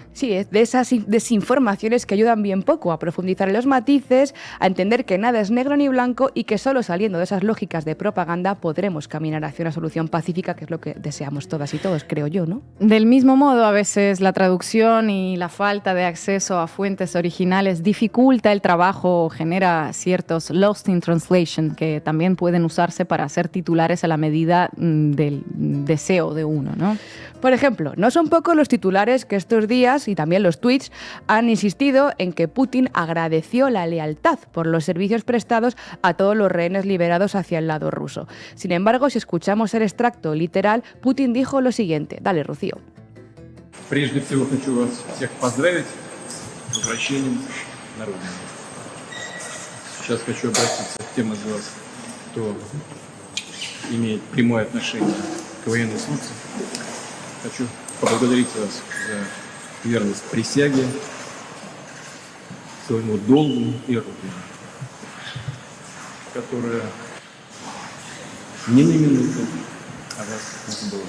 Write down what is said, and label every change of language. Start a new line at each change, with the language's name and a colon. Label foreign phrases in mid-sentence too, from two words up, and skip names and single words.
Spanish: Sí, de esas desinformaciones que ayudan bien poco a profundizar en los matices, a entender que nada es negro ni blanco y que solo saliendo de esas lógicas de propaganda podremos caminar hacia una solución pacífica, que es lo que deseamos todas y todos, creo yo, ¿no? Del mismo modo, a veces la traducción y la falta de acceso a fuentes originales dificulta el trabajo o genera ciertos
English: lost in translation
Spanish: que también pueden usarse para hacer titulares a la medida del deseo de uno, ¿no? Por ejemplo, no son pocos los titulares que estos días y también los tweets han insistido en que Putin agradeció la lealtad por los servicios prestados a todos los rehenes liberados hacia el lado ruso. Sin embargo, si escuchamos el extracto literal, Putin dijo lo siguiente. Dale, Rocío.
Russian: Прежде всего хочу вас всех поздравить возвращением на родину. Сейчас хочу обратиться к тем из вас, кто имеет прямое отношение к военной службе. Хочу поблагодарить вас за верность присяге, своему долгу и родине, которая ни на минуту о вас не забывает.